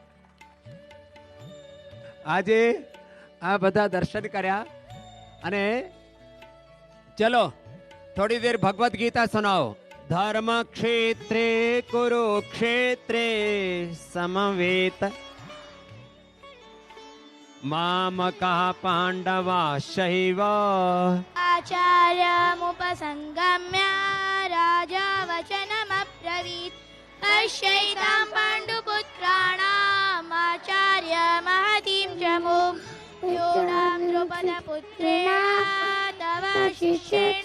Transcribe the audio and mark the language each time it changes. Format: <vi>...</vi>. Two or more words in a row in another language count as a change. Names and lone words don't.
<gu>આજે આ બધા દર્શન કર્યા અને</gu> <hi>चलो थोड़ी देर</hi> <gu>ભગવદ ગીતા સુનાવો.</gu> <sa>धर्म क्षेत्रे कुरुक्षेत्रे समवेत मामका पांडवा शैव आचार्यमुपसङ्गम्य राजा वचनमब्रवीत् पश्यैतां पाण्डुपुत्राणाम् आचार्य महतीं चमूं योगां द्रुपदपुत्रेण तव शिष्येण</sa>